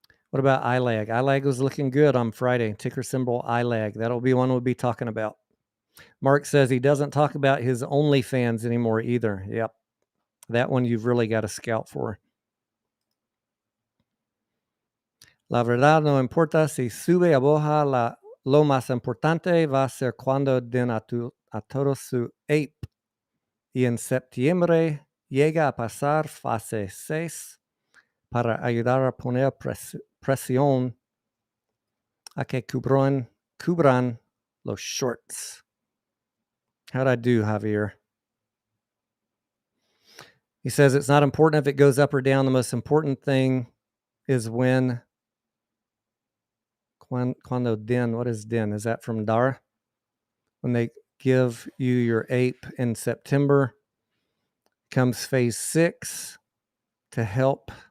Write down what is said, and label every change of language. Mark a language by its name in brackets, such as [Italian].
[English] What about ILAG? ILAG was looking good on Friday. Ticker symbol ILAG. That'll be one we'll be talking about. Mark says he doesn't talk about his OnlyFans anymore either. Yep. That one you've really got to scout for. [Spanish] La verdad no importa si sube o baja, lo más importante va a ser cuando den a todos su APE. Y en septiembre llega a pasar fase 6 para ayudar a poner presión a que cubran los shorts. [English] How'd I do, Javier? He says it's not important if it goes up or down. The most important thing is when [Spanish] cuando den. [English] What is den? Is that from Dara? When they give you your APE in September, comes phase 6 to help.